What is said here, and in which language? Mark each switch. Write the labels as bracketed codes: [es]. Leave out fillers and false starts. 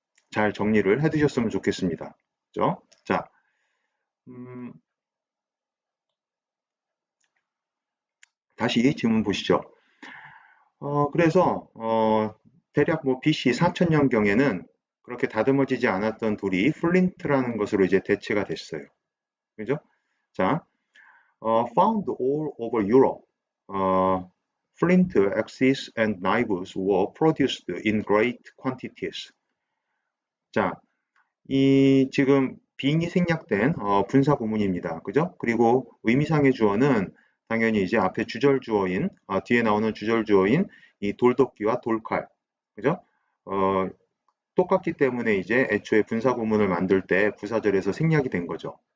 [ko] 잘 정리를 해 두셨으면 좋겠습니다. 그죠? 자, 음, 다시 질문 보시죠. 그래서 대략 뭐 BC 4000년경에는 그렇게 다듬어지지 않았던 돌이 플린트라는 것으로 이제 대체가 됐어요. 그죠? [en] 자, found all over Europe, flint axes and knives were produced in great quantities. [ko] 자, 이 지금 빙이 생략된 분사 구문입니다. 그죠? 그리고 의미상의 주어는 당연히 이제 앞에 주절 주어인 뒤에 나오는 주절 주어인 이 돌도끼와 돌칼, 그죠? 어, 똑같기 때문에 이제 애초에 분사 구문을 만들 때 부사절에서 생략이 된 거죠.